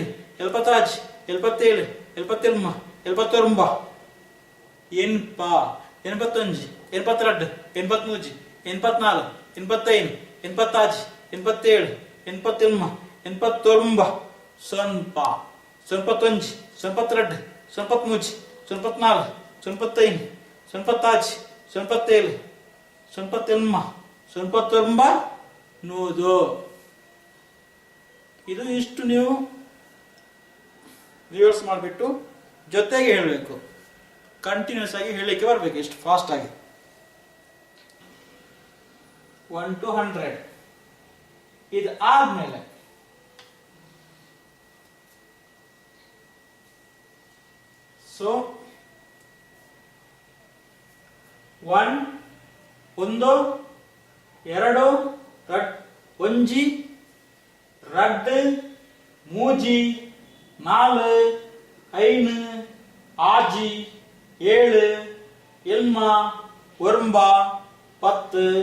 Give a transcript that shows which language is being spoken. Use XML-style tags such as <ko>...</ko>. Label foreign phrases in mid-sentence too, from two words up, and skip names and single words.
<tcy>ಎಲ್ಪತ್ತಾಜಿ, ಎಲ್ಪತ್ತೇಳು, ಎಲ್ಪತ್ತೆಲ್ಮ, ಎಲ್ಪತ್ತೊಂಬ, ಎನ್ಪ, 81, 82, 83, 84, 85, 86, 87, 87, 89, ಸೊನ್ಪ, ಸೊನ್ಪತ್ತೊಂಜಿ, ಸೊನ್ಪತ್ತೆರಡು, ಸೊನ್ಪತ್ಮೂಜಿ, ಸೊನ್ಪತ್ನಾಲು, ಸೊನ್ಪತ್ತೈನು, ಸೊನ್ಪತ್ತಾಜಿ, ಸೊನ್ಪತ್ತೇಳು, ಸೊನ್ಪತ್ತೆಲ್ಮ, ಸೊನ್ಪತ್ತೊಂಬ, 100.</tcy> <kn>ಇದು ಇಷ್ಟು ನೀವು ರಿವರ್ಸ್ ಮಾಡಿಬಿಟ್ಟು ಜೊತೆಗೆ ಹೇಳಬೇಕು, ಕಂಟಿನ್ಯೂಸ್ ಆಗಿ ಹೇಳಲಿಕ್ಕೆ ಬರಬೇಕು, ಎಷ್ಟು ಫಾಸ್ಟ್ ಆಗಿ.</kn> <en>1 to 100.</en> <kn>ಇದು ಆದ್ಮೇಲೆ ಸೊ 1, 1, 2,</kn> <tcy>ಒಂಜಿ, ರಡ್ಡು, ಮೂಜಿ, ನಾಲು, ಐನು, ಆಜಿ, ಏಳು, ಎಲ್ಮ, ಒರ್ಂಬ, 10,</tcy>